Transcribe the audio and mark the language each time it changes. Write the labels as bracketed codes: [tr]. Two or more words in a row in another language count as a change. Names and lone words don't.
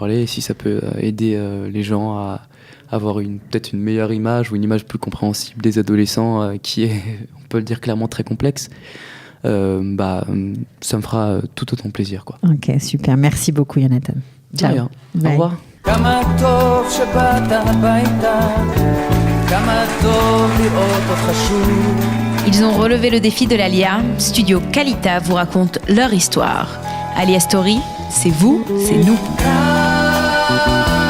[fr] Et si ça peut aider les gens à avoir peut-être une meilleure image ou une image plus compréhensible des adolescents qui est, on peut le dire clairement, très complexe, ça me fera tout autant plaisir, quoi. Ok, super. Merci beaucoup, Jonathan. Ciao. De rien. Au Bye. revoir. [he] כמה טוב שבאת הביתה, כמה טוב לראות אותך שוב. [fr] Ils ont relevé le défi de l'Alia. Studio Kalita vous raconte leur histoire. Alia Story, c'est vous, c'est nous.